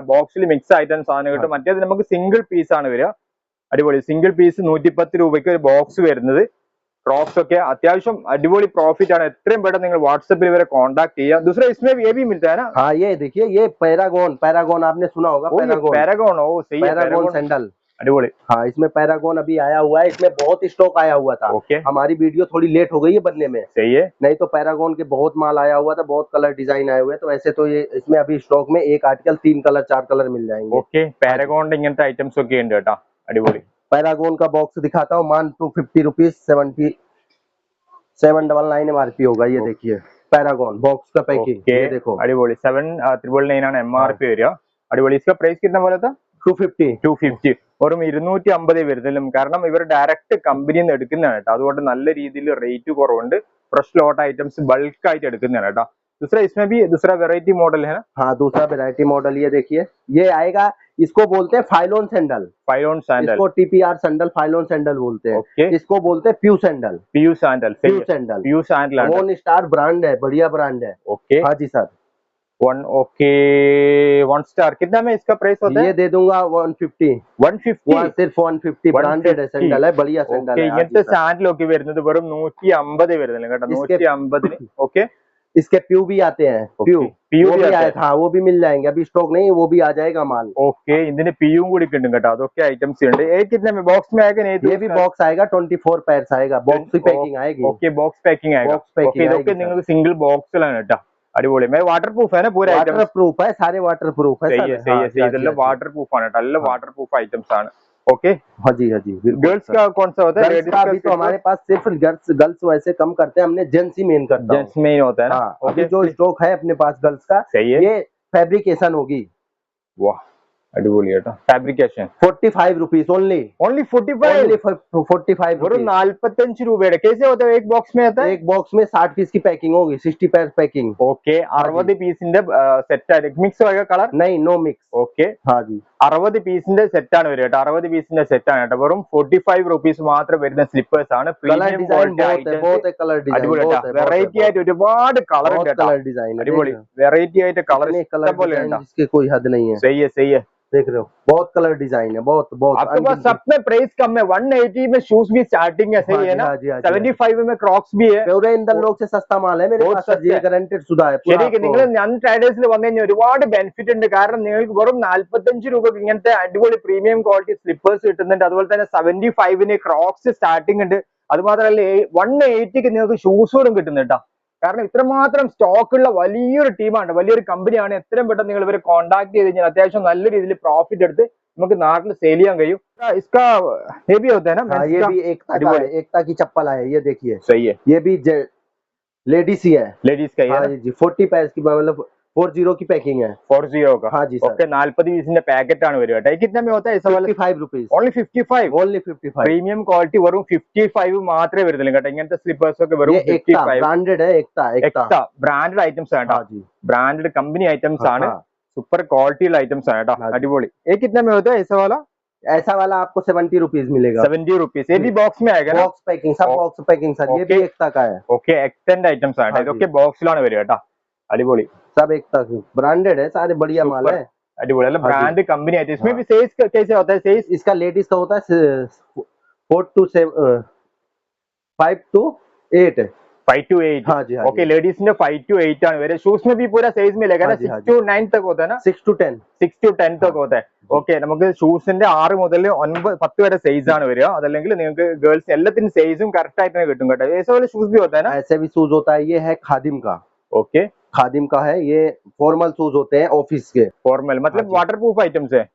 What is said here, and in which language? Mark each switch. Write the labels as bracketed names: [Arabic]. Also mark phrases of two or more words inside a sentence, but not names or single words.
[Malayalam] ബോക്സിൽ മിക്സ് ആയിട്ടാണ് സാധനം കിട്ടും. മറ്റേത് നമുക്ക് [English] single piece [Malayalam] ആണ് വരിക. അടിപൊളി [English] single piece [Malayalam] 110 രൂപയ്ക്ക് ഒരു ബോക്സ് വരുന്നത്. ക്രോക്സ് ഒക്കെ അത്യാവശ്യം അടിപൊളി പ്രോഫിറ്റ് ആണ്. എത്രയും പെട്ടെന്ന് നിങ്ങൾ വാട്സപ്പിൽ ഇവരെ കോൺടാക്ട് ചെയ്യാം. [Hindi] दूसरा इसमें ये भी मिलता है ना? हाँ, ये देखिए, ये पैरागॉन, पैरागॉन आपने सुना होगा, पैरागॉन। पैरागॉन, ओ सही है, पैरागॉन सैंडल। [Malayalam] അടിപൊളി. [Hindi] हाँ, इसमें पैरागॉन अभी आया हुआ है, इसमें बहुत स्टॉक आया हुआ था। ओके, हमारी वीडियो थोड़ी लेट हो गई है बनने में, सही है. नहीं तो पैरागॉन के बहुत माल आया हुआ था, बहुत [English] color design [Hindi] आए हुए हैं। तो ऐसे तो ये इसमें अभी स्टॉक में एक आर्टिकल 3 कलर 4 कलर मिल जाएंगे। [Malayalam] ഓക്കെ, പാരഗോണിന്റെ ഇങ്ങനത്തെ ഐറ്റംസ് ഒക്കെ ഉണ്ട് കേട്ടോ. അടിപൊളി. [Hindi] पैरागॉन का बॉक्स दिखाता हूँ, मान 250 रुपीज, 799 MRP होगा। ये देखिए पैरागॉन बॉक्स का पैकिंग, ओके, ये देखो [Malayalam] അടിപൊളി. 799 ആണ് MRP വരിക. അടിപൊളി. [Hindi] इसका പ്രൈസ് कितना बोला था? 250। 250. [Malayalam] വെറും 250 വരുന്നില്ല. കാരണം ഇവർ [English] direct company [Malayalam] നിന്ന് എടുക്കുന്നതാണ് കേട്ടോ. അതുകൊണ്ട് നല്ല രീതിയിൽ റേറ്റ് കുറവുണ്ട്. [English] fresh lot items bulk [Malayalam] ആയിട്ട് എടുക്കുന്നതാണ് കേട്ടോ. [Hindi] दूसरा इसमें भी दूसरा [English] variety model [Hindi] है ना? हाँ, दूसरा [English] variety model [Hindi] ये देखिए, ये आएगा, इसको बोलते हैं [English] phylon sandal. phylon sandal, [Hindi] इसको [English] TPR sandal, phylon sandal [Hindi] बोलते हैं। ओके, इसको बोलते हैं [English] PU sandal. PU sandal, PU sandal, PU sandal, [Hindi] वन स्टार ब्रांड है, बढ़िया ब्रांड है। ओके, हाँ जी सर। ओके, 1 स्टार कितना में इसका प्राइस होता है? ये दे दूंगा 150। 150, सिर्फ 150 ब्रांडेड है, सैंडल है, बढ़िया सैंडल है। [Malayalam] ഇങ്ങനത്തെ സാൻഡിലൊക്കെ വരുന്നത് വെറും 150 വരുന്നില്ല കേട്ടോ. 150. ഓക്കെ, [Hindi] इसके प्यू भी आते हैं, प्यू PU वो भी भी आते आया हैं. था, वो भी मिल जाएंगे, अभी स्टॉक नहीं, वो भी आ जाएगा माल। [Malayalam] ഓക്കെ, ഇതിന് പിയും കൂടി കിട്ടും കേട്ടോ. അതൊക്കെ ഐറ്റംസ് ഉണ്ട്. [Hindi] कितने में बॉक्स में आएगा? नहीं, ये भी बॉक्स आएगा, 24 पैर्स आएगा, बॉक्स की पैकिंग आएगी। [English] okay, box packing [Hindi] आएगा. [English] box packing [Malayalam] ഓക്കെ, ഇതൊക്കെ [Hindi] आएगी [Malayalam] നിങ്ങൾക്ക് [English] single box [Malayalam] കേട്ടോ. അടിപൊളി. [English] water proof [Malayalam] ആണ് പൂര [Hindi] वाटर [Malayalam] ഐറ്റംസ്. [Hindi] प्रूफ है, सारे [English] water proof [Hindi] है सही सर। है, सही हाँ है, जी, सही. हाँ जी, [Malayalam] ഇതെല്ലാം [Hindi] हाँ जी। [English] water proof [Malayalam] ആണ് കേട്ടോ. എല്ലാം [English] water proof items [Malayalam] ആണ്. [Hindi] ओके, हाँ जी, हाँ जी, बिल्कुल गर्ल्स सर। का कौन सा होता है? गर्ल्स लेडीज का अभी तो हमारे पास सिर्फ गर्ल्स वैसे कम करते हैं, हमने जेंट्स ही मेन करता हूँ। जेंट्स में ही होता है ना? हाँ, ओके, अभी जो स्टॉक है अपने पास गर्ल्स का, सही है. ये फैब्रिकेशन होगी। वाह, [Malayalam] അടിപൊളി കേട്ടോ. ഫാബ്രിക്കേഷൻ [Hindi] 45 [English] rupees only, [Hindi] ओनली 45. ओनली 45 [Malayalam] വെറും [Hindi] रुपीज। [Malayalam] 45 രൂപയുടെ. [Hindi] कैसे होता है? एक बॉक्स में आता है? एक बॉक्स में 60 पीस की पैकिंग होगी, 60 [English] pair packing. [Malayalam] ഓക്കെ, 60 പീസിന്റെ സെറ്റ് ആയിരിക്കും. മിക്സ് ആയ കളർ? [Hindi] नहीं, [English] no mix. [Malayalam] ഓക്കെ, [Hindi] हाँ जी, [Malayalam] 60 പീസിന്റെ സെറ്റ് ആണ് വരിക കേട്ടോ. 60 പീസിന്റെ സെറ്റ് ആണ് കേട്ടോ. വെറും 45 റുപ്പീസ് മാത്രം വരുന്ന സ്ലിപ്പേഴ്സ് ആണ്. [Hindi] कलर [Malayalam] പ്രീമിയം [Hindi] डिजाइन बहुत है, [Malayalam] ക്വാളിറ്റി [Hindi] बहुत है [English] color design, [Malayalam] അടിപൊളി [Hindi] बहुत [Malayalam] കേട്ടോ. [Hindi] है, [Malayalam] വെറൈറ്റി ആയിട്ട് ഒരുപാട് കളർ ഉണ്ട് കേട്ടോ. [English] color design [Hindi] है, [Malayalam] അടിപൊളി. [Hindi] देख [Malayalam] വെറൈറ്റി ആയിട്ട് കളർ [Hindi] रहे हो? कलर [Malayalam] ഇഷ്ടംപോലെ [Hindi] डिजाइन [Malayalam] ഉണ്ടോ? [Hindi] जिसके कोई हद नहीं है, सही है, सही है. देख रहे हो, बहुत [English] color design [Hindi] है, बहुत बहुत आपके पास सब में प्राइस कम है. 180 में शूज भी स्टार्टिंग है, सही है ना? 75 में क्रॉक्स भी है. पूरे इंदर लोग से सस्ता माल है मेरे बहुत पास, सस्ता ये है. गारंटेड सुधा है पूरा [Malayalam] ശരിക്കും നിങ്ങൾ ഞാൻ ട്രേഡേഴ്സിൽ വന്നു കഴിഞ്ഞാൽ ഒരുപാട് ബെനിഫിറ്റ് ഉണ്ട്. കാരണം നിങ്ങൾക്ക് വെറും 45 രൂപക്ക് ഇങ്ങനത്തെ അടിപൊളി [English] premium quality slippers [Malayalam] കിട്ടുന്നുണ്ട്. അതുപോലെ തന്നെ 75 ക്രോക്സ് സ്റ്റാർട്ടിംഗ് ഉണ്ട്. അത് മാത്രമല്ല 180 നിങ്ങൾക്ക് ഷൂസുകളും കിട്ടുന്നുണ്ട് കേട്ടോ. കാരണം ഇത്രമാത്രം സ്റ്റോക്ക് ഉള്ള വലിയൊരു ടീമാണ്, വലിയൊരു കമ്പനിയാണ്. എത്രയും പെട്ടെന്ന് നിങ്ങൾ ഇവരെ കോൺടാക്ട് ചെയ്ത് കഴിഞ്ഞാൽ അത്യാവശ്യം നല്ല രീതിയിൽ പ്രോഫിറ്റ് എടുത്ത് നമുക്ക് നാട്ടിൽ സെയിൽ ചെയ്യാൻ കഴിയും. [Hindi] इसका ये भी होता है ना? हाँ, ये भी एकता का है, एकता की चप्पल है, ये देखिए, सही है. ये भी लेडीज ही है, लेडीज का ही है हाँ ना? जी, 40 पैस की, मतलब 40 की पैकिंग है। 40 का. हाँ जी सर, [Malayalam] ओके, 40 पीसिന്റെ പാക്കറ്റ് ആണ് വരിക കേട്ടോ. [Hindi] कितने में होता है? 55 रुपीज ओनली 55. ओनली 55। [English] premium quality [Malayalam] വെറും 55 മാത്രമേ വരുന്നുള്ളൂ കേട്ടോ. ഇങ്ങനത്തെ സ്ലിപ്പേഴ്സ് ഒക്കെ വെറും [Hindi] ये एकता [Malayalam] 55. [Hindi] ब्रांडेड है, एकता एकता। [English] extra branded items [Malayalam] ആണ് [Hindi] हाँ [Malayalam] കേട്ടോ. [Hindi] जी, [English] branded company items [Hindi] हाँ, [Malayalam] ആണ്. [Hindi] हाँ। [English] super quality [Malayalam] ഐറ്റംസ് ആണ് കേട്ടോ. [Hindi] हाँ जी। [Malayalam] അടിപൊളി. [Hindi] कितने में होता है ऐसा वाला? ऐसा वाला आपको 70 रुपीज मिलेगा, 70 रुपीस. ये भी बॉक्स में आएगा ना? [English] box packing, [Hindi] सब ओ- [English] box packing sir, [Hindi] ये भी ओके। एकता का है, [Malayalam] ഓക്കെ, [English] extend items [Malayalam] ആണ്. [Hindi] हाँ जी। [Malayalam] ഇതൊക്കെ ബോക്സിലാണ് വരിക കേട്ടോ. അടിപൊളി, [Hindi] सब एकता की ब्रांडेड है, सारे बढ़िया माल Super। है। [Malayalam] അടിപൊളി. അല്ല [Hindi] हाँ जी। [English] brand company [Hindi] आती है. इसमें हाँ। भी साइज कैसे होता है? साइज इसका लेडीज का होता है 4 to 7, 5 to 8 है। 5 to 8. हाँ जी, हाँ ओके, जी, लेडीज में [Malayalam] 5 to 8 ആണ് വരിക. [Hindi] शूज में भी पूरा साइज मिलेगा ना? हाँ जी, हाँ 6 to 9 तक होता है ना? 6 to 10। 6 to 10 तक होता है. [Malayalam] ഓക്കെ, നമുക്ക് ഷൂസിന്റെ 6 മുതൽ 9 10 വരെ സൈസ് ആണ് വരിക. അതല്ലെങ്കിൽ നിങ്ങൾക്ക് ഗേൾസ് എല്ലാത്തിനും സൈസും കറക്റ്റ് ആയിട്ട് തന്നെ കിട്ടും കേട്ടോ. [Hindi] ऐसे वाले शूज भी होता है ना? ऐसे भी शूज होता है, ये है खादिम का, ओके, खादिम का है, ये [English] formal shoes [Hindi] होते हैं ऑफिस के। फॉर्मल मतलब हाँ जी। [English] water proof items [Hindi] है.